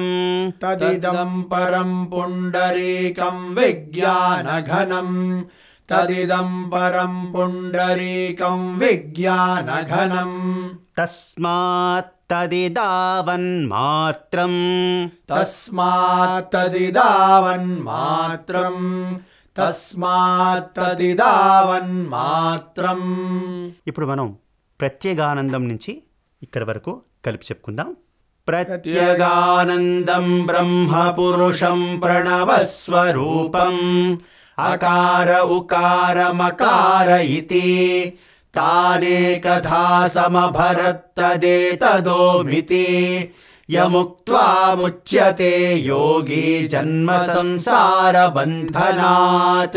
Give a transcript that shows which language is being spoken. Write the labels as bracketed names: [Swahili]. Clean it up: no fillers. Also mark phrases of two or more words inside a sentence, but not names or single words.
[Sanskrit] तदिदं परं पुण्डरीकं विज्ञानघनं तदिदं परं पुण्डरीकं विज्ञानघनं तस्मात् तदिदावन्मात्रं तस्मात् तदिदावन्मात्रं तस्मात् तदिदावन्मात्रं [Telugu] ఇప్పుడు మనం ప్రత్యేగానందం నుంచి ఇక్కడి వరకు కలిపి చెప్పుకుందాం. [Sanskrit] ప్రత్యేగానందం బ్రహ్మ పురుషం ప్రణవస్వరూపం అకార ఉకార మకార ఇతి తానేకథా సమభరత్తదేతదోమితి యముక్త్వా ముచ్యతే యోగి జన్మ సంసార బంధనాత్.